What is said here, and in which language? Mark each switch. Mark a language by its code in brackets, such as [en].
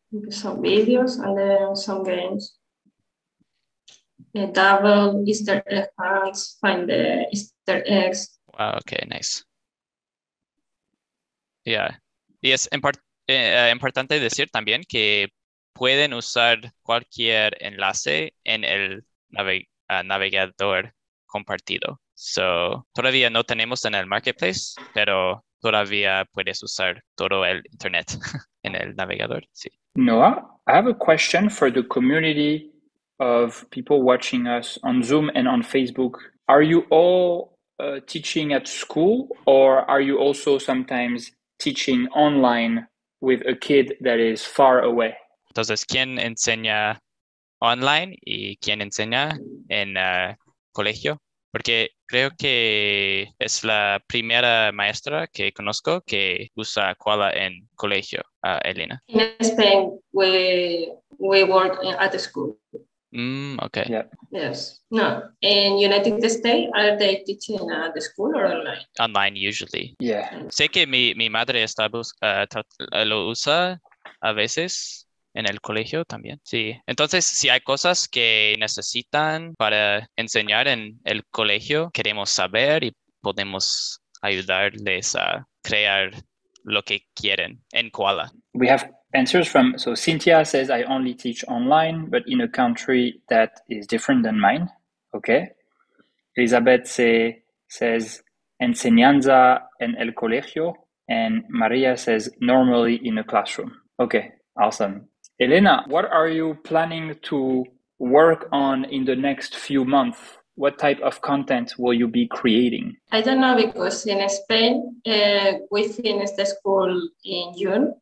[en] Some videos and then some games. Double Easter egg hunts, find the Easter eggs. Wow, okay, nice. Yeah. [es] Y es importante decir también que pueden usar cualquier enlace en el navegador compartido. So, todavía no tenemos en el Marketplace, pero todavía puedes usar todo el Internet en el navegador. Sí. [en] Noah, I have a question for the community of people watching us on Zoom and on Facebook. Are you all teaching at school, or are you also sometimes teaching online with a kid that is far away? [es] Entonces, ¿quién enseña online y quién enseña en colegio? Porque creo que es la primera maestra que conozco que usa Koala en colegio, Elena. [en] In Spain, we work at the school. Okay. Yeah. Yes. No. In United States, are they teaching at the school or online? Online, usually. Yeah. [es] Sé que mi madre lo usa a veces en el colegio también. Sí. Entonces, si hay cosas que necesitan para enseñar en el colegio, queremos saber y podemos ayudarles a crear lo que quieren en Koala. [en] We have answers so Cynthia says, I only teach online, but in a country that is different than mine. Okay. Elizabeth says, [es] enseñanza en el colegio. [en] And Maria says, normally in a classroom. Okay, awesome. Elena, what are you planning to work on in the next few months? What type of content will you be creating? I don't know, because in Spain, we finished the school in June.